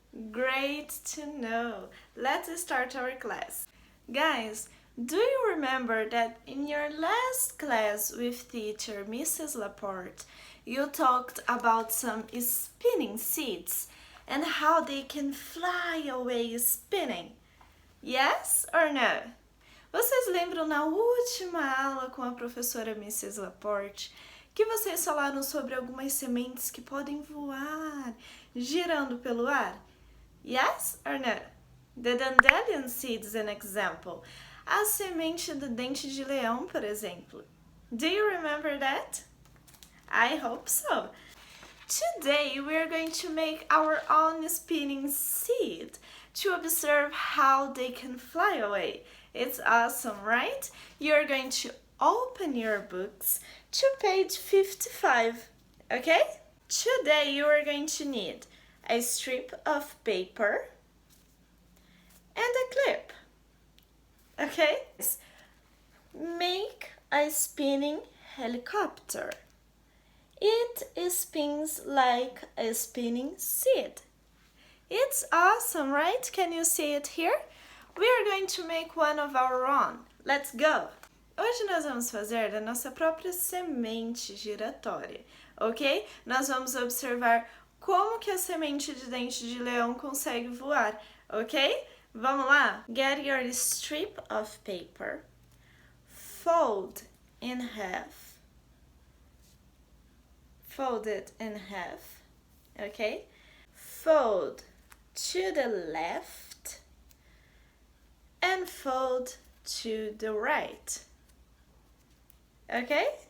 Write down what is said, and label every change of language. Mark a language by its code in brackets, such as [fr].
[en] Great to know. Let's start our class. Guys, do you remember that in your last class with teacher Mrs. Laporte, you talked about some spinning seeds and how they can fly away spinning? Yes or no? [pt] Vocês lembram na última aula com a professora Mrs. Laporte que vocês falaram sobre algumas sementes que podem voar girando pelo ar? [en] Yes or no? The dandelion seed is an example. [pt] A semente do dente de leão, por exemplo. [en] Do you remember that? I hope so. Today we are going to make our own spinning seed to observe how they can fly away. It's awesome, right? You're going to open your books to page 55, okay? Today you are going to need a strip of paper and a clip, okay? Make a spinning helicopter. It spins like a spinning seed. It's awesome, right? Can you see it here? We are going to make one of our own. Let's go! [pt] Hoje nós vamos fazer da nossa própria semente giratória, ok? Nós vamos observar como que a semente de dente de leão consegue voar, ok? Vamos lá? [en] Get your strip of paper, fold in half. Fold it in half, okay? Fold to the left and fold to the right, okay?